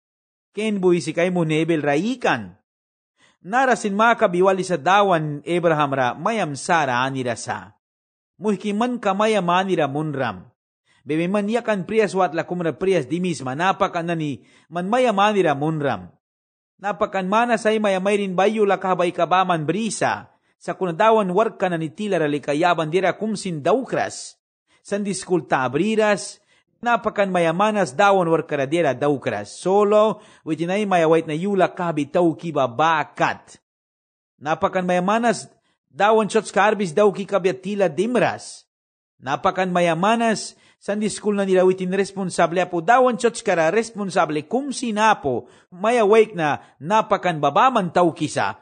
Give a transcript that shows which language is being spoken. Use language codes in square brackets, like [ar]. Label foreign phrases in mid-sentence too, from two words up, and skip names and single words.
[miq] Ken buy si kay mo nebel ra ikan. Narasin makabiwali sa dawan Abraham ra mayam Sara anirasa. Muy kiman kamayam anira munram. Bebe man yakan priyas wat la kumra priyas [es] di misma [miq] napakan na ni man mayam anira munram. Napakan mana say mayamay rin bayo la kabay kabaman brisa. Sa kunadawan warka na nitila ralikayaban dira kumsin daukras. San diskulta abriras, napakan mayamanas dawan warka na dira daukras. Solo, witinay mayawait na yula kabitaw kiba bakat. Napakan mayamanas dawan shots karbis daw kikabya tila dimras. Napakan mayamanas, san diskul na nila witin responsable apo dawan shots kara responsable kumsin apo mayawait na napakan babaman taw kisa.